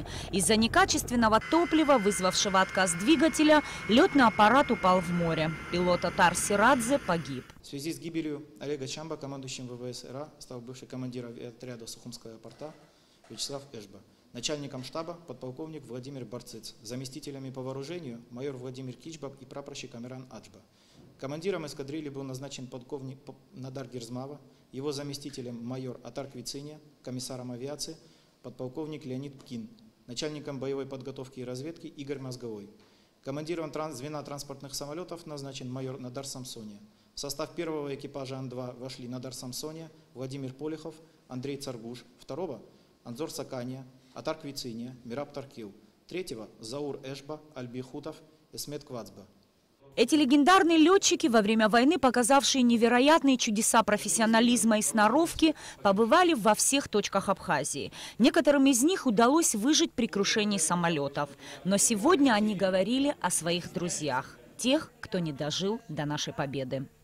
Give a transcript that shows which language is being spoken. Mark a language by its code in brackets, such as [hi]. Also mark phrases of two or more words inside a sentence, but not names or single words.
[ru] Из-за некачественного топлива, вызвавшего отказ двигателя, летный аппарат упал в море. Пилот Атар Сирадзе погиб. В связи с гибелью Олега Чанба командующим ВВС РА стал бывший командир отряда Сухумского аэропорта Вячеслав Эшба. Начальником штаба подполковник Владимир Барцыц, заместителями по вооружению майор Владимир Кичбаб и прапорщик Амиран Аджба. Командиром эскадрильи был назначен полковник Надар Герзмава, его заместителем майор Атар Квициния, комиссаром авиации подполковник Леонид Пкин, начальником боевой подготовки и разведки Игорь Мозговой. Командиром звена транспортных самолетов назначен майор Надар Самсония. В состав первого экипажа Ан-2 вошли Надар Самсония, Владимир Полихов, Андрей Царгуш, второго – Анзор Сакания, Атар Квициния, Мираб Таркил, третьего – Заур Эшба, Альби Хутов, Эсмет Квацба. Эти легендарные летчики, во время войны показавшие невероятные чудеса профессионализма и сноровки, побывали во всех точках Абхазии. Некоторым из них удалось выжить при крушении самолетов. Но сегодня они говорили о своих друзьях, тех, кто не дожил до нашей победы.